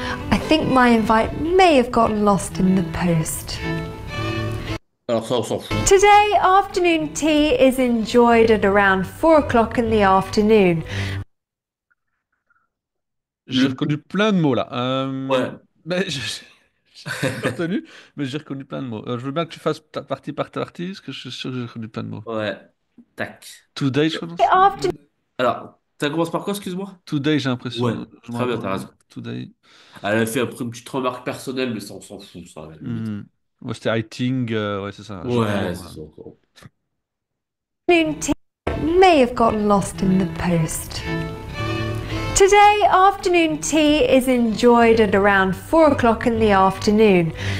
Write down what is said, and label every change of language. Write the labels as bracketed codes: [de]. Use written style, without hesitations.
[en] I think my invite may have gotten lost in the post. [fr] Alors ça, on s'en fout. [en] Today, afternoon tea is enjoyed at around 4 o'clock in the afternoon. [fr] J'ai Le... reconnu plein de mots là. Ouais, Mais j'ai pas retenu, mais j'ai reconnu plein de mots. Je veux bien que tu fasses partie par partie, parce que je suis sûr que j'ai reconnu plein de mots. ouais. Tac. Today, je crois, non, [en] Afternoon [fr] Alors, ça commence par quoi, excuse-moi? Today, j'ai Ouais, l'impression. Je me très bien, rappelle. t'as raison. [en] Today. [fr] Elle a fait après une petite remarque personnelle, mais ça, on s'en fout, ça, à la limite. Hmm. Ouais, c'était [en] I think. [fr] Ouais, c'est ça. Ouais, c'est ça. [en] tea may have gotten lost in the post. Today, afternoon tea is enjoyed at around 4 o'clock in the afternoon.